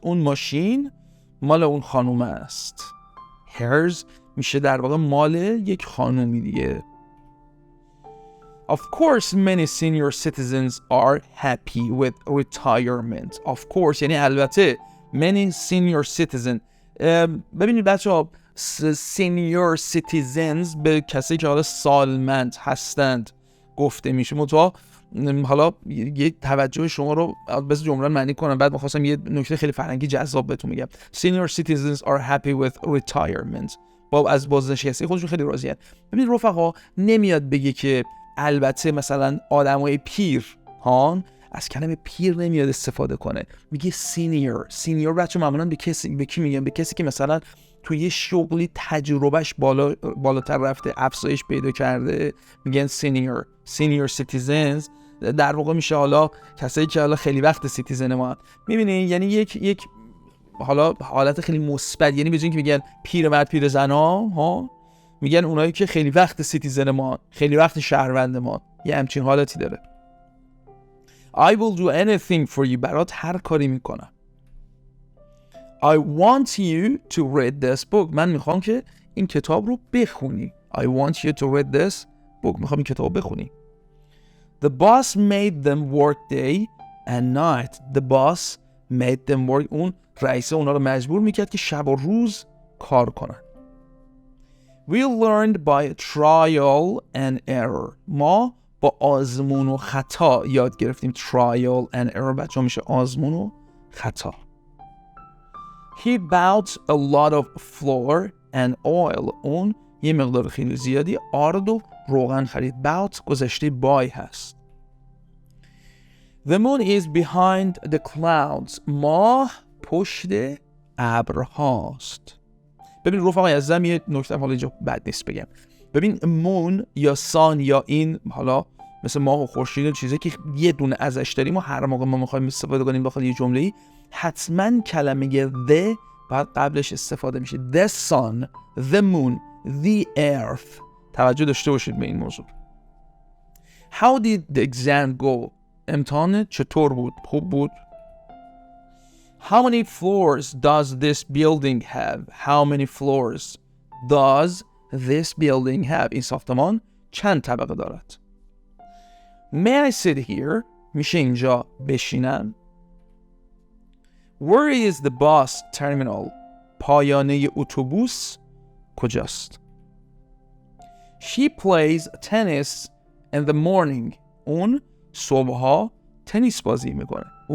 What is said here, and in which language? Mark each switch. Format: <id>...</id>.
<fa>اون ماشین مال اون خانوم است. Hers میشه در واقع مال یک خانومی دیگه.</fa> <en>Of course many senior citizens are happy with retirement. Of course</en> <fa>یعنی البته.</fa> <en>Many senior citizens.</en> <fa>ببینید بچه ها، senior citizens به کسی که حالا سالمند هستند گفته میشه. حالا یه توجه شما رو بذار جمله معنی کنم، بعد می‌خواستم یه نکته خیلی فرهنگی جذاب بهتون میگم.</fa> <en>Senior citizens are happy with retirement.</en> <fa>از بازنشسته خودشون خیلی راضی‌اند. ببین رفقا، نمیاد بگه که البته مثلا آدمای پیر از کلمه پیر نمیاد استفاده کنه، میگه سینیور. بچه معمولا به کی میگن؟ به کسی که مثلا توی یه شغلی تجربهش بالاتر رفته، افزایش پیدا کرده، میگن سینیور سیتیزنز. در واقع میشه حالا کسایی که حالا خیلی وقت سیتیزن ما. میبینی یعنی یک حالا حالت خیلی مثبت، یعنی به جای اینکه میگن پیرمرد پیر زنا میگن اونایی که خیلی وقت سیتیزن ما، خیلی وقت شهروند ما. یه همچین حالتی داره.</fa> <en>I will do anything for you.</en> <fa>برات هر کاری میکنم.</fa> <en>I want you to read this book.</en> <fa>من میخوام که این کتاب رو بخونی.</fa> <en>I want you to read this book.</en> <fa>میخوام این کتاب رو بخونی.</fa> <en>The boss made them work day and night. The boss made them work.</en> <fa>اون رئیس اونا رو مجبور میکرد که شب و روز کار کنن.</fa> <en>We learned by trial and error.</en> <fa>ما با آزمون و خطا یاد گرفتیم.</fa> <en>Trial and error</en> <fa>بچه میشه آزمون و خطا.</fa> <en>He bought a lot of flour and oil.</en> <fa>اون یه مقدار خیلی زیادی آرد و روغن خرید. Bought گذشته buy هست.</fa> <en>The moon is behind the clouds.</en> <fa>ماه پشت ابرهاست. ببین رفقا عزیزم، یه نکته حالا اینجا بد نیست بگم. ببین مون یا سان یا این حالا مثل ماه و خورشید چیزی که یه دونه ازش داریم و هر موقع ما میخوایم استفاده کنیم داخل یه جمله‌ای، حتما کلمه the بعد قبلش استفاده میشه.</fa> <en>The sun, the moon, the earth.</en> <fa>توجه داشته باشید به این موضوع.</fa> <en>How did the exam go?</en> <fa>امتحان چطور بود؟ خوب بود؟</fa> <en>How many floors does this building have? How many floors does this building have?</en> <fa>این ساختمان چند طبقه دارد؟</fa> <en>May I sit here?</en> <fa>میشه اینجا بشینم؟</fa> <en>Where is the bus terminal?</en> <fa>پایانه اتوبوس کجاست؟</fa> <en>She plays tennis in the morning.</en> <fa>اون صبحها تنیس بازی میکنه.</fa>